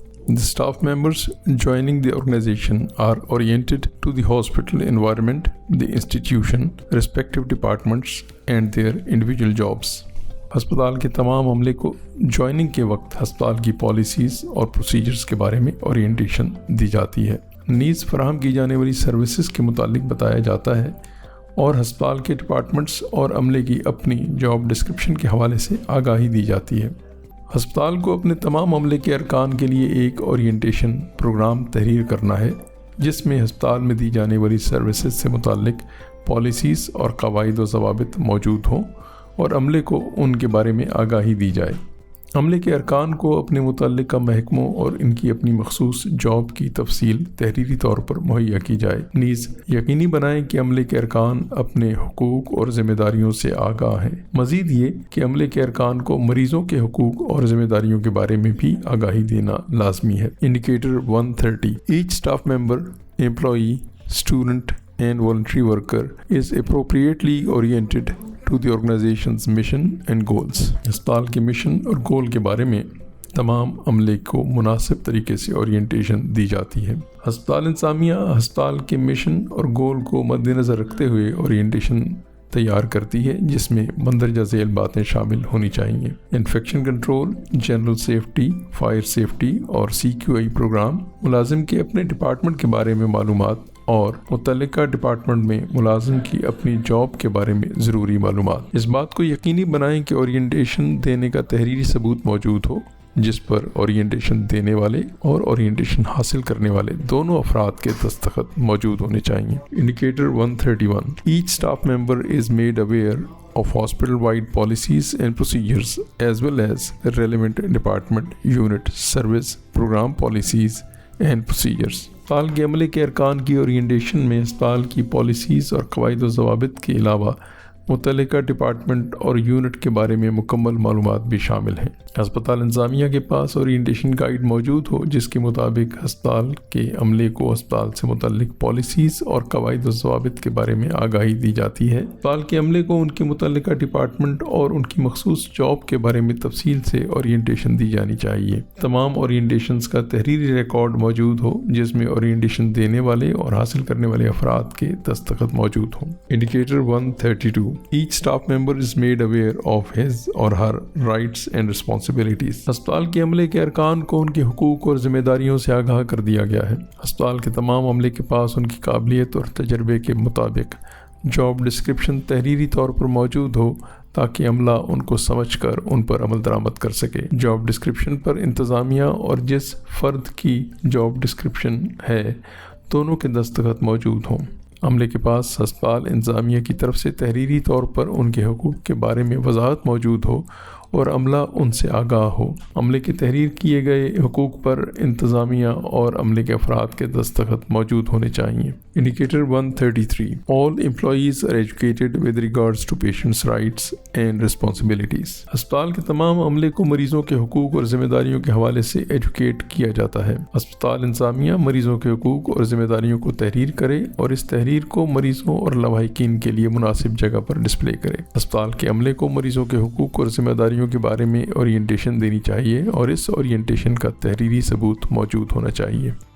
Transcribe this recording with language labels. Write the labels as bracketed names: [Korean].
[English] The staff members joining the organization are oriented to the hospital environment, the institution, respective departments, and their individual jobs. [Urdu] ہسپتال کے تمام عملے کو joining کے وقت ہسپتال کی پالیسیز اور پروسیجرز کے بارے میں اورینٹیشن دی جاتی ہے. نیز فراہم کی جانے والی سروسز کے متعلق بتایا جاتا ہے اور ہسپتال کے ڈپارٹمنٹس اور عملے کی اپنی جاب ڈسکرپشن کے حوالے سے آگاہی دی جاتی ہے. ہسپتال کو اپنے تمام عملے کے ارکان کے لیے ایک اورینٹیشن پروگرام تحریر کرنا ہے جس میں ہسپتال میں دی جانے والی سروسز سے متعلق پالیسیز اور قواعد و ضوابط موجود ہوں اور عملے کو ان کے بارے میں آگاہی دی جائے. عملے کے ارکان کو اپنے متعلقہ محکموں اور ان کی اپنی مخصوص جاب کی تفصیل تحریری طور پر مہیا کی جائے. نیز یقینی بنائیں کہ عملے کے ارکان اپنے حقوق اور ذمہ داریوں سے آگاہ ہیں. مزید یہ کہ عملے کے ارکان کو مریضوں کے حقوق اور ذمہ داریوں کے بارے میں بھی آگاہی دینا لازمی ہے. Indicator 130. [English] H staff member, employee, student and voluntary worker is appropriately oriented to the organization's mission and goals. [Urdu] ہسپتال کے مشن اور گول کے بارے میں تمام عملے کو مناسب طریقے سے اورینٹیشن دی جاتی ہے. ہسپتال انتظامیہ ہسپتال کے مشن اور گول کو مد نظر رکھتے ہوئے اورینٹیشن تیار کرتی ہے جس میں مندرجہ ذیل باتیں شامل ہونی چاہیے. Infection control, general safety, fire safety اور CQI پروگرام, ملازم کے اپنے ڈپارٹمنٹ کے بارے میں معلومات اور متعلقہ ڈپارٹمنٹ میں ملازم کی اپنی جاب کے بارے میں ضروری معلومات. اس بات کو یقینی بنائیں کہ اورینٹیشن دینے کا تحریری ثبوت موجود ہو جس پر اورینٹیشن دینے والے اور اورینٹیشن حاصل کرنے والے دونوں افراد کے دستخط موجود ہونے چاہیے. Indicator 131. [English] Each staff member is made aware of hospital-wide policies and procedures as well as relevant department, unit, service, program policies and procedures. [Urdu] ہسپتال کے عملے کے ارکان کی اورینٹیشن میں ہسپتال کی پالیسیز اور قواعد و ضوابط کے علاوہ متعلقہ ڈپارٹمنٹ اور یونٹ کے بارے میں مکمل معلومات بھی شامل ہیں. ہسپتال انتظامیہ کے پاس اورینٹیشن گائیڈ موجود ہو جس کے مطابق ہسپتال کے عملے کو ہسپتال سے متعلق پالیسیز اور قواعد و ضوابط کے بارے میں آگاہی دی جاتی ہے. ہسپتال کے عملے کو ان کے متعلقہ ڈپارٹمنٹ اور ان کی مخصوص جاب کے بارے میں تفصیل سے اورینٹیشن دی جانی چاہیے. تمام اورینٹیشنز کا تحریری ریکارڈ موجود ہو جس میں اورینٹیشن دینے والے اور حاصل کرنے والے افراد کے دستخط موجود ہوں. Indicator 132. [English] Each staff member is made aware of his or her rights and responsibilities. [Urdu] ہسپتال کے عملے کے ارکان کو ان کے حقوق اور ذمہ داریوں سے آگاہ کر دیا گیا ہے. ہسپتال کے تمام عملے کے پاس ان کی قابلیت اور تجربے کے مطابق جاب ڈسکرپشن تحریری طور پر موجود ہو تاکہ عملہ ان کو سمجھ کر ان پر عمل درآمد کر سکے. جاب ڈسکرپشن پر انتظامیہ اور جس فرد کی جاب ڈسکرپشن ہے دونوں کے دستخط موجود ہوں. عملے کے پاس ہسپتال انتظامیہ کی طرف سے تحریری طور پر ان کے حقوق کے بارے میں وضاحت موجود ہو اور عملہ ان سے آگاہ ہو. عملے کے تحریر کیے گئے حقوق پر انتظامیہ اور عملے کے افراد کے دستخط موجود ہونے چاہیے. Indicator 133. [English] All employees are educated with regards to patients' rights and responsibilities. [Urdu] ہسپتال کے تمام عملے کو مریضوں کے حقوق اور ذمہ داریوں کے حوالے سے ایجوکیٹ کیا جاتا ہے. ہسپتال انتظامیہ مریضوں کے حقوق اور ذمہ داریوں کو تحریر کرے اور اس تحریر کو مریضوں اور لواحقین کے لیے مناسب جگہ پر ڈسپلے کرے. ہسپتال کے عملے کو مریضوں کے حقوق اور ذمہ داریوں کے بارے میں اورینٹیشن دینی چاہیے اور اس اورینٹیشن کا تحریری ثبوت موجود ہونا چاہیے.